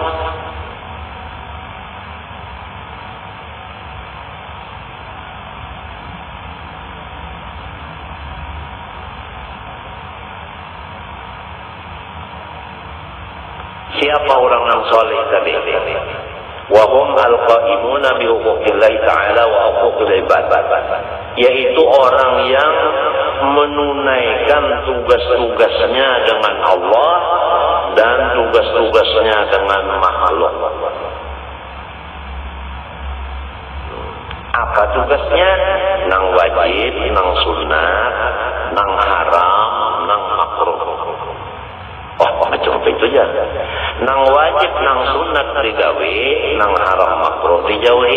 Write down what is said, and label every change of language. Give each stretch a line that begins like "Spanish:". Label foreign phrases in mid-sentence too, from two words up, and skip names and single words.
Indonesian: Siapa orang yang soleh tadi?
Arabic: Wahum al-qaimuna bi huquqillahi ta'ala wa huquqil ibad,
Indonesian: yaitu orang yang menunaikan tugas-tugasnya dengan Allah dan tugas-tugasnya dengan makhluk. Apa tugasnya?
Banjar: Nang wajib, nang sunat, nang haram, nang makruh. Macam itu aja. Nang wajib, nang sunat digawe, nang haram makruh dijauhi.